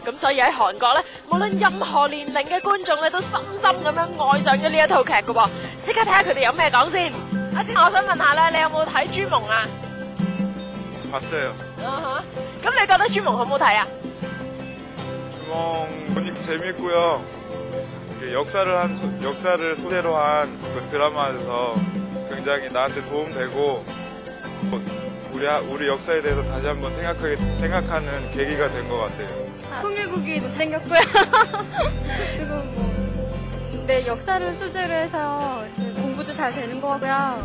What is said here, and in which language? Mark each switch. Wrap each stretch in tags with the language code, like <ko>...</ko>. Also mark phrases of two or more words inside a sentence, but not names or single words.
<yue>咁所以喺韓國咧，無論任何年齡嘅觀眾咧，都深深咁樣愛上咗呢一套劇噶噃。即刻睇下佢哋有咩講先。阿先，我想問下咧，你有冇睇朱蒙啊？</yue> <ko>봤어요。</ko> <yue>咁你覺得朱蒙好唔好睇啊？</yue> <ko>朱蒙 보니까 재밌고요. 역사를 소재로 한 그 드라마에서 굉장히 나한테 도움되고 우리 역사에 대해서 다시 한번 생각하는 계기가 된 것 같아요. 통일국이 못생겼고요. 그리고 뭐, 네, 역사를 소재로 해서 공부도 잘 되는 거고요.</ko>